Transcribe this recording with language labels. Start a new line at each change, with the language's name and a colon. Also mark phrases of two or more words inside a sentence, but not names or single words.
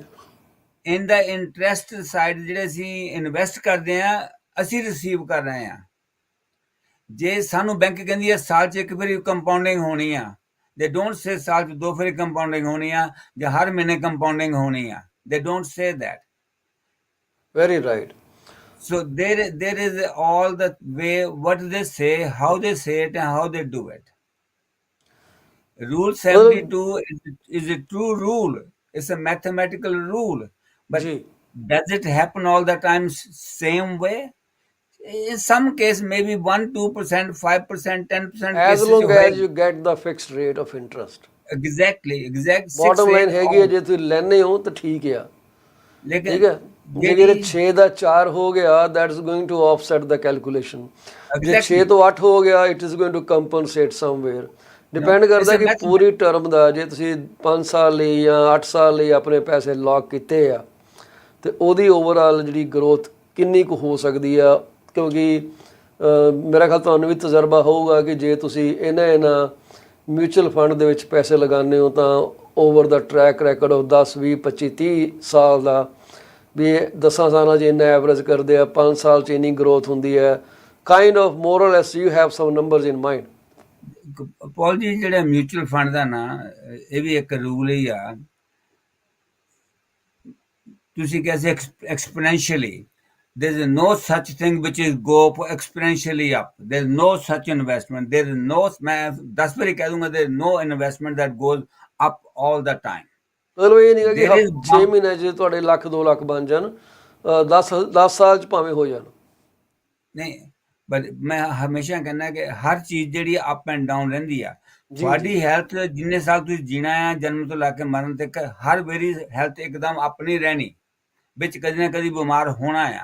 English: in the interest side
Punjabi: ਜਿਹੜੇ ਅਸੀਂ ਇਨਵੈਸਟ ਕਰਦੇ ਆ, ਅਸੀਂ ਰਿਸੀਵ ਕਰ ਰਹੇ ਆ। ਜੇ ਸਾਨੂੰ ਬੈਂਕ ਕਹਿੰਦੀ ਹੈ ਸਾਲ 'ਚ ਇੱਕ ਵਾਰੀ ਕੰਪਾਊਂਡਿੰਗ ਹੋਣੀ ਆ,
English: they don't say
Punjabi: ਸਾਲ 'ਚ 2 ਵਾਰੀ ਕੰਪਾਊਂਡਿੰਗ ਹੋਣੀ ਆ ਜਾਂ ਹਰ ਮਹੀਨੇ ਕੰਪਾਊਂਡਿੰਗ ਹੋਣੀ ਆ,
English: they don't say that. Very right. So there is all the way what they say, how they say it, and how they do it. Rule 72 is a true rule. It's a mathematical rule. But does it happen all the time same way? In some case, maybe 1, 2%, 5%, 10% As cases. long as you get the fixed rate of interest. Exactly, exact. Bottom line
Punjabi: ਹੈਗੀ ਹੈ, ਜੇ ਤੁਸੀਂ ਲੈਣੇ ਹੋ ਤਾਂ ਠੀਕ ਆ, ਠੀਕ ਹੈ। ਜੇ 6 ਦਾ 4 ਹੋ ਗਿਆ,
English: that is going to offset the calculation।
Punjabi: ਜੇ 6 ਤੋਂ 8 ਹੋ ਗਿਆ,
English: it is going to compensate somewhere।
Punjabi: ਡਿਪੈਂਡ ਕਰਦਾ ਕਿ ਪੂਰੀ ਟਰਮ ਦਾ, ਜੇ ਤੁਸੀਂ 5 ਸਾਲ ਲਈ ਜਾਂ 8 ਸਾਲ ਲਈ ਆਪਣੇ ਪੈਸੇ ਲੌਕ ਕੀਤੇ ਆ, ਤੇ ਉਹਦੀ ਓਵਰਆਲ ਜਿਹੜੀ ਗਰੋਥ ਕਿੰਨੀ ਕੁ ਹੋ ਸਕਦੀ ਆ। ਕਿਉਂਕਿ ਮੇਰਾ ਖਿਆਲ ਤੁਹਾਨੂੰ ਵੀ ਤਜਰਬਾ ਹੋਊਗਾ ਕਿ ਜੇ ਤੁਸੀਂ ਇਹਨਾਂ ਮਿਊਚੁਅਲ ਫੰਡ ਦੇ ਵਿੱਚ ਪੈਸੇ ਲਗਾਉਂਦੇ ਹੋ ਤਾਂ
English: over the track record of
Punjabi: 10 20 25 30 ਸਾਲ ਦਾ ਵੀ 10 ਸਾਲਾਂ 'ਚ ਇੰਨਾ ਐਵਰੇਜ ਕਰਦੇ ਆ, 5 ਸਾਲ 'ਚ ਇੰਨੀ ਗਰੋਥ ਹੁੰਦੀ ਹੈ,
English: kind of more or less you have some numbers in mind.
Punjabi: ਪੌਲ ਜੀ ਜਿਹੜਾ ਮਿਊਚੁਅਲ ਫੰਡ ਦਾ ਨਾ ਇਹ ਵੀ ਇੱਕ ਰੂਲ ਹੀ ਆ, ਤੁਸੀਂ ਕਹਿੰਦੇ
English: exponentially, there is no such thing which is go exponentially up, there is no such investment, there is no,
Punjabi: मैं 10 ਵਾਰੀ ਕਹਿ ਦੂੰਗਾ,
English: there is no investment that goes up all the time,
Punjabi: ਮਤਲਬ ਇਹ ਨਹੀਂ ਹੈ ਕਿ
English: there is
Punjabi: 6 ਮਹੀਨੇ 'ਚ ਤੁਹਾਡੇ ਲੱਖ 2 ਲੱਖ ਬਣ ਜਾਣ, 10 ਸਾਲ 'ਚ ਭਾਵੇਂ ਹੋ ਜਾਣ। ਨਹੀਂ, ਪਰ ਮੈਂ ਹਮੇਸ਼ਾ ਕਹਿੰਦਾ ਕਿ ਹਰ ਚੀਜ਼ ਜਿਹੜੀ
English: up and down
Punjabi: ਰਹਿੰਦੀ ਆ। ਤੁਹਾਡੀ ਹੈਲਥ ਜਿੰਨੇ ਸਾਲ ਤੁਸੀਂ ਜੀਣਾ ਆ ਜਨਮ ਤੋਂ ਲੈ ਕੇ ਮਰਨ ਤੱਕ, ਹਰ ਵਾਰੀ ਹੈਲਥ ਇੱਕਦਮ ਆਪਣੀ ਰਹਿਣੀ, ਵਿੱਚ ਕਦੀ ਨਾ ਕਦੀ ਬਿਮਾਰ ਹੋਣਾ ਆ।